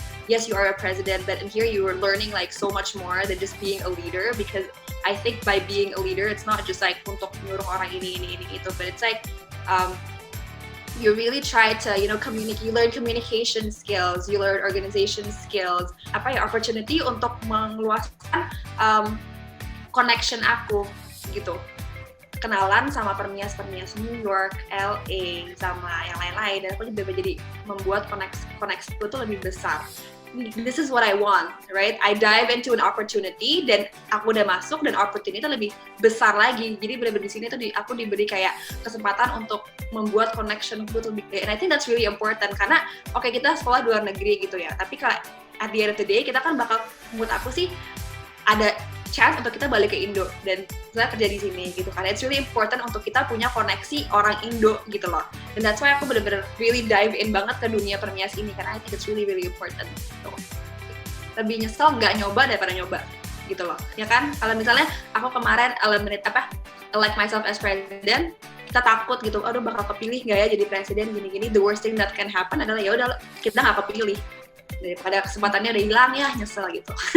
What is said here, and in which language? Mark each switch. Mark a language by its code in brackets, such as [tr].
[en] Yes, you are a president, but in here you are learning like so much more than just being a leader, because I think by being a leader, it's not just like [id] untuk nyuruh orang ini itu, [en] but it's like you really try to you learn communication skills, you learn organization skills, opportunity [id] untuk meluaskan connection aku gitu. Kenalan sama Permias New York, LA, sama yang lain-lain, dan aku juga jadi membuat koneksi itu tuh lebih besar. [en] This is what I want, right? I dive into an opportunity, [id] dan aku udah masuk, dan opportunity itu lebih besar lagi. Jadi bener-bener di sini tuh aku diberi kayak kesempatan untuk membuat connection itu lebih gede. [en] And I think that's really important, [id] karena kita sekolah di luar negeri gitu ya, tapi kalau [en] at the end of the day, [id] kita kan bakal, menurut aku sih, ada chance untuk kita balik ke Indo dan saya kerja di sini gitu kan. [en] It's really important [id] untuk kita punya koneksi orang Indo gitu loh. Dan [en] that's why [id] aku bener-bener [en] really dive in [id] banget ke dunia Permias ini, karena [en] I think it's really really important. [id] So, lebih nyesel nggak nyoba daripada nyoba gitu loh. Ya kan? Kalau misalnya aku kemarin [en] elect myself as president, [id] kita takut gitu, aduh bakal kepilih nggak ya jadi presiden gini-gini. [en] The worst thing that can happen [id] adalah ya udah kita nggak kepilih. Daripada kesempatannya udah hilang, ya nyesel gitu.